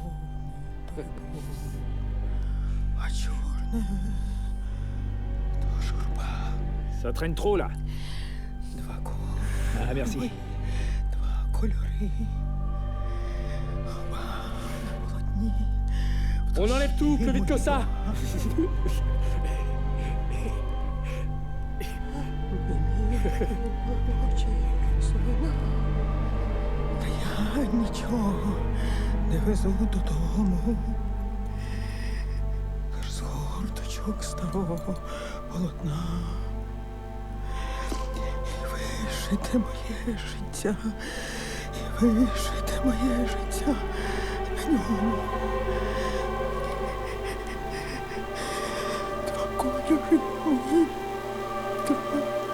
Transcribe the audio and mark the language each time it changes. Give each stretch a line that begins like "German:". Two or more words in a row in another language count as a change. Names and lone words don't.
French: Ça traîne trop, là. Ah, merci. On enlève tout, plus vite que ça.
Ukrainian: Нічого не везу додому. Лиш з горточок старого полотна. І вишите моє життя, і вишите моє життя на ньому. Два кольори мої, два кольори.